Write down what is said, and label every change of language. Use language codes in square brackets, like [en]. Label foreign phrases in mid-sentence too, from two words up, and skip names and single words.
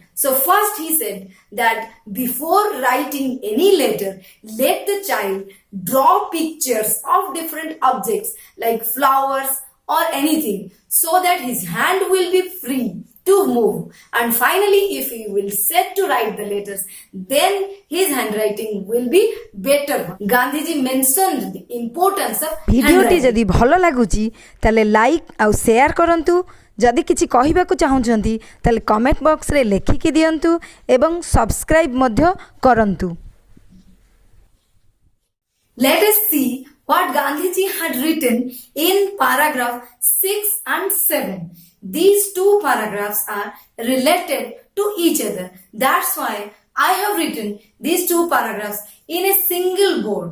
[en] So first he said that before writing any letter, let the child draw pictures of different objects like flowers or anything, so that his hand will be free to move. And finally, if he will set to write the letters, then his handwriting will be better. Gandhiji mentioned the importance of [or] ଭିଡିଓଟି ଯଦି ଭଲ ଲାଗୁଛି ତାହେଲେ ଲାଇକ୍ ଆଉ ସେୟାର କରନ୍ତୁ। ଯଦି କିଛି କହିବାକୁ ଚାହୁଁଛନ୍ତି ତାହେଲେ କମେଣ୍ଟ ବକ୍ସରେ ଲେଖିକି ଦିଅନ୍ତୁ ଏବଂ ସବସ୍କ୍ରାଇବ୍ ମଧ୍ୟ କରନ୍ତୁ। [en] Let us see what Gandhiji had written in paragraph 6 and 7. These 2 paragraphs are related to each other. That's why I have written these 2 paragraphs in a single board.